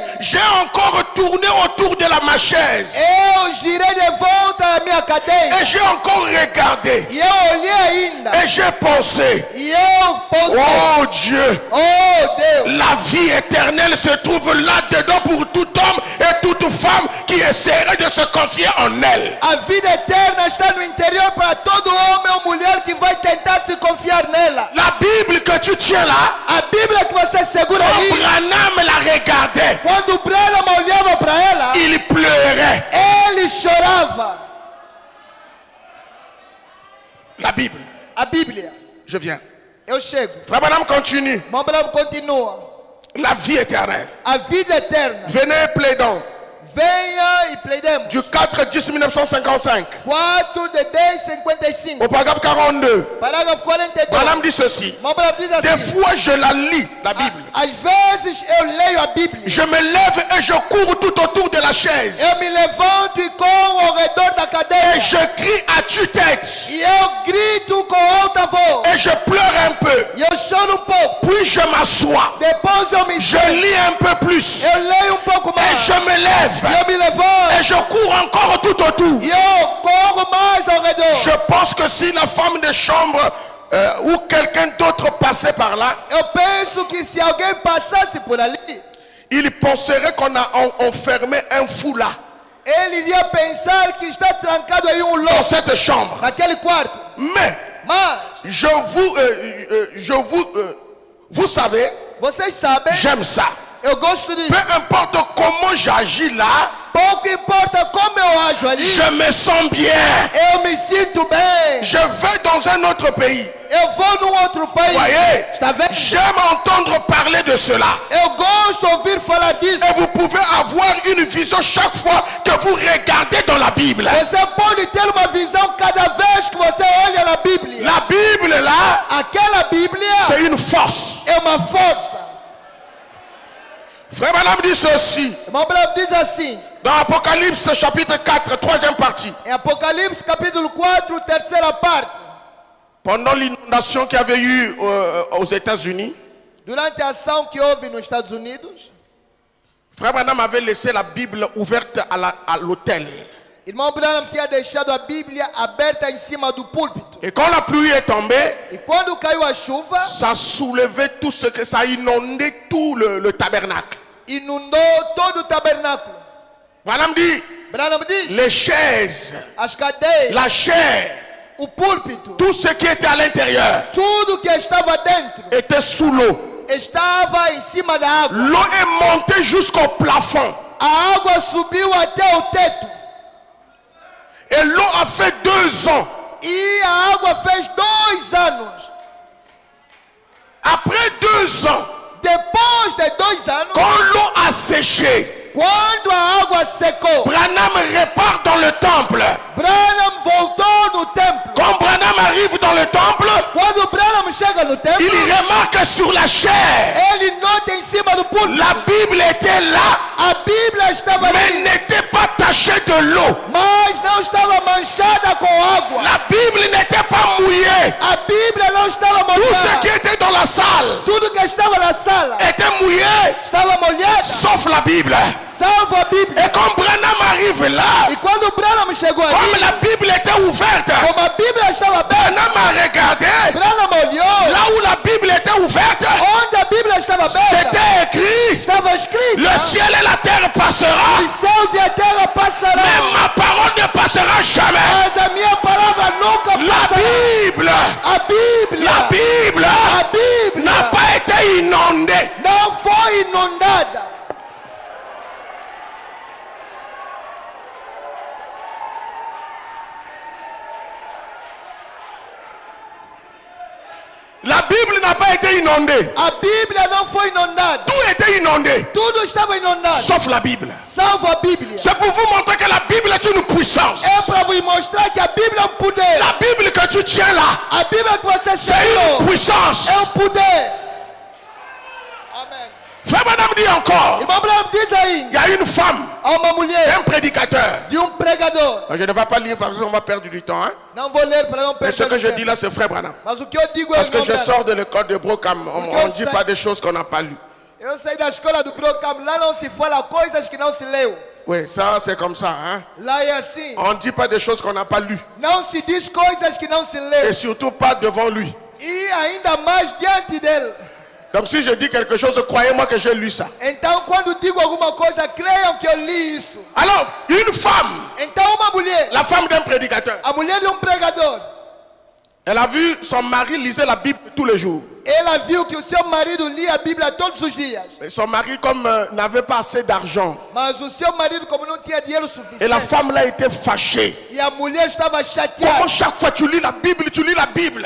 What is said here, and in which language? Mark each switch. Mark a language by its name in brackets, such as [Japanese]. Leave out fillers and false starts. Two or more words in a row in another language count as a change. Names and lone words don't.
[French] J'ai encore tourné autour de ma chaise [Portuguese] Eu girei de volta à minha cadeira [French] et j'ai encore regardé [Portuguese] e eu olhei ainda [French] et j'ai pensé, [Portuguese] e eu pensei: [French] oh Dieu, [Portuguese] oh Deus, [French] la vie éternelle se trouve là-dedans pour tout homme et toute femme qui essaierait de se confier en elle. [Portuguese] a vida eterna está no interior para todo homem ou mulher que vai tentar se confiar nela. [French] La Bible que tu tiens là, [Portuguese] A Bíblia que você segura [French] quand [Portuguese] aí, [French] Branham la regardait, [Portuguese] quando Branham olhava para ela, [French] il pleurait. [Portuguese] ele chorava. [French] La Bible, [Portuguese] A Bíblia. [French] je viens. [Portuguese] Eu chego. [French] Frère Branham continue. [Portuguese] Irmão Branham continua. [French] La vie éternelle. [Portuguese] A vida eterna. [French] Venez plaidons. [Portuguese] Venha e pleidemos. [French] Du 4-10-1955 [Portuguese] 4 de 10, 55. [French] au paragraphe 42. [Portuguese] Parágrafo 42. [French] Branham dit ceci. [Portuguese] Irmão Branham diz assim: [French] Des fois je la lis, la Bible. [Portuguese] às vezes eu leio a Bíblia. [French] Je me lève et je cours tout autour de la chaise. [Portuguese] Eu me levanto e corro ao redor da cadeira. [French] Et je crie à tue-tête. [Portuguese] E eu grito com alta voz. [French] Et je pleure un peu. [Portuguese] E eu choro pouco. [French] Puis je m'assois. [Portuguese] Depois eu me [French] Je [Portuguese] sento. [French] lis un peu plus. [Portuguese] Eu leio pouco [French] Et [Portuguese] mais. [French] je me lève. [Portuguese] E eu me levanto. [French] Et je cours encore tout autour. [Portuguese] E eu corro mais ao redor. [French] Je pense que si la femme de chambre ou quelqu'un d'autre passait par là, [Portuguese] Eu penso que se alguém passasse por ali, [French] il penserait qu'on a enfermé un fou là, [Portuguese] ele iria pensar que está trancado em [French] dans [Portuguese] louco [French] cette chambre. [Portuguese] naquele quarto. [French] Mais [Portuguese] Mas [French] vous savez, [Portuguese] vocês sabem, [French] j'aime ça. [Portuguese] eu gosto disso. [French] Peu importe comment j'agis là, [Portuguese] Pouco importa como eu ajo ali, [French] je me sens bien. [Portuguese] eu me sinto bem. [French] Je vais dans un autre pays. [Portuguese] Eu vou num outro país. [French] Voyez, [Portuguese] Está vendo? [French] j'aime entendre parler de cela. [Portuguese] Eu gosto de ouvir falar disso. [French] Et vous pouvez avoir une vision chaque fois que vous regardez dans la Bible. [Portuguese] Você pode ter uma visão cada vez que você olha na Bíblia. [French] La Bible là, [Portuguese] Aquela Bíblia [French] c'est une force. [Portuguese] é uma força. [French] Frère Branham dit ceci. [Portuguese] Irmão Branham diz assim, [French] Dans Apocalypse chapitre 4, troisième partie. [Portuguese] em Apocalipse capítulo 4, terceira parte. [French] Pendant l'inondation qu'il y avait eu aux États-Unis, [Portuguese] Durante a ação que houve nos Estados Unidos, [French] Frère Branham avait laissé la Bible ouverte à l'autel. [Portuguese] irmão Branham tinha deixado a Bíblia aberta em cima do púlpito. [French] Et quand la pluie est tombée, [Portuguese] E quando caiu a chuva, [French] ça soulevait tout ce que ça inondait tout le tabernacle. [Portuguese] inundou todo o tabernáculo. [French] Branham dit, les chaises, [Portuguese] as cadeiras, [French] la chair, [Portuguese] o púlpito, [French] tout ce qui était à l'intérieur [Portuguese] tudo que estava dentro [French] était sous l'eau. [Portuguese] estava em cima da água. [French] L'eau est montée jusqu'au plafond. [Portuguese] A água subiu até o teto. [French] Et l'eau a fait 2 ans. [Portuguese] E a água fez 2 anos. [French] Après 2 ans, [Portuguese] Depois de 2 anos, [French] quand l'eau a séché, [Portuguese] quando a água secou, [French] Branham repart dans le temple. [Portuguese] Branham voltou no templo. [French] Quand Branham arrive dans le temple, [Portuguese] Quando Branham chega no templo, [French] il remarque sur la chair. [Portuguese] ele nota em cima do púlpito. [French] La Bible était là, [Portuguese] A Bíblia estava [French] mais [Portuguese] ali, [French] n'était pas tachée de l'eau. [Portuguese] mas não estava manchada com água. [French] La Bible n'était pas mouillée. [Portuguese] A Bíblia não estava [French] Tout ce qui [Portuguese] molhada. [French] était dans la salle [Portuguese] Tudo que estava na sala [French] était mouillé, [Portuguese] estava molhada, [French] sauf la Bible. [Portuguese] salvo a Bíblia. [French] Et quand Branham arrive là, [Portuguese] E quando Branham chegou [French] comme [Portuguese] ali, [French] la Bible était ouverte, [Portuguese] como a Bíblia estava aberta, [French] Branham a regardé [Portuguese] Branham olhou [French] là où la Bible était ouverte. [Portuguese] onde a Bíblia estava aberta. [French] C'était écrit, [Portuguese] Estava escrito: [French] le ciel et la terre passera, [Portuguese] os céus e a terra [French] mais [Portuguese] passarão, [French] ma parole ne passera jamais. [Portuguese] mas a minha palavra nunca [French] La [Portuguese] passará. [French] Bible, [Portuguese] A Bíblia, [French] la Bible [Portuguese] a Bíblia [French] n'a pas été inondée. [Portuguese] não foi inundada. [French] La Bible n'a pas été inondée. [Portuguese] A Bíblia não foi inundada. [French] Tout était inondé, [Portuguese] Tudo estava inundado, [French] sauf la Bible. [Portuguese] salvo a Bíblia. [French] C'est pour vous montrer que la Bible est une puissance. [Portuguese] É para vous mostrar que a Bíblia é um poder. [French] La Bible que tu tiens là, [Portuguese] A Bíblia que você [French] c'est [Portuguese] segurou [French] une puissance. [Portuguese] é um poder. Amém. [French] Frère Branham dit encore, [Portuguese] Irmão Branham diz [French] il [Portuguese] ainda: [French] y a une femme, [Portuguese] há uma mulher [French] un prédicateur. [Portuguese] de pregador. [French] Je ne vais pas lire parce qu'on va perdre du temps. Hein? [Portuguese] Não vou ler para não [French] Mais ce [Portuguese] perder [French] que je [Portuguese] tempo. [French] dis là, c'est Frère Branham. [Portuguese] Mas o que eu digo é, [French] Parce que [Portuguese] irmão [French] je [Portuguese] Branham, [French] sors de l'école de Brockham. On ne dit pas des choses qu'on n'a pas lues. [Portuguese] eu saí da escola do Brockham. Lá não se fala coisas que não se leu. [French] Oui, ça c'est comme ça. Hein? [Portuguese] Lá é assim. [French] On ne dit pas des choses qu'on n'a pas lues. [Portuguese] Não se diz coisas que não se [French] Et [Portuguese] leu. [French] surtout pas devant lui. [Portuguese] E ainda mais diante dele. [French] Donc si je dis quelque chose, croyez-moi que j'ai lu ça. [Portuguese] Então, quando digo alguma coisa, creiam que eu li isso. [French] Alors, une femme, [Portuguese] Então, uma mulher, [French] la femme d'un prédicateur, [Portuguese] a mulher de pregador, [French] elle a vu son mari lisait la Bible tous les jours. [Portuguese] ela viu que o seu marido lia a Bíblia todos os dias. [French] Mais son mari, comme n'avait pas assez d'argent, [Portuguese] Mas o seu marido, como não tinha dinheiro [French] et [Portuguese] suficiente, [French] la femme là était fâchée. [Portuguese] e a mulher estava chateada. [French] Comment chaque fois tu lis la Bible, tu lis la Bible.